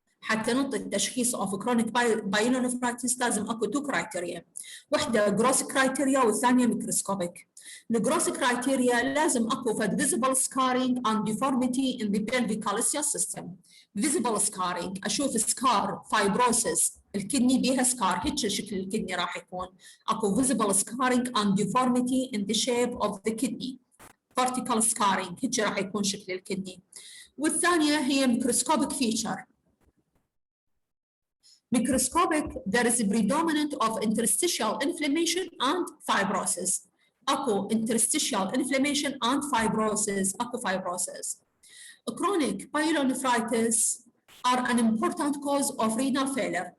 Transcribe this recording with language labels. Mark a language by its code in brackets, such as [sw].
[ar] حتى نعطي التشخيص [en] of chronic pyelonephritis [ar] لازم اكو 2 criteria. [en] واحدة gross criteria والثانية microscopic. الجروس criteria [ar] لازم اكو فد [en] visible scarring and deformity in the pelvic calcareous system. [ar] visible scarring اشوف سكار fibrosis الكدني بيها سكار، هيك شكل الكدني راح يكون. [en] اكو visible scarring and deformity in the shape of the kidney. [ar] vertical scarring هيك راح يكون شكل الكدني. والثانية هي microscopic feature. [en] Microscopic, there is a predominant of interstitial inflammation and fibrosis. Echo interstitial inflammation and fibrosis. Echo fibrosis. Chronic pyelonephritis are an important cause of renal failure.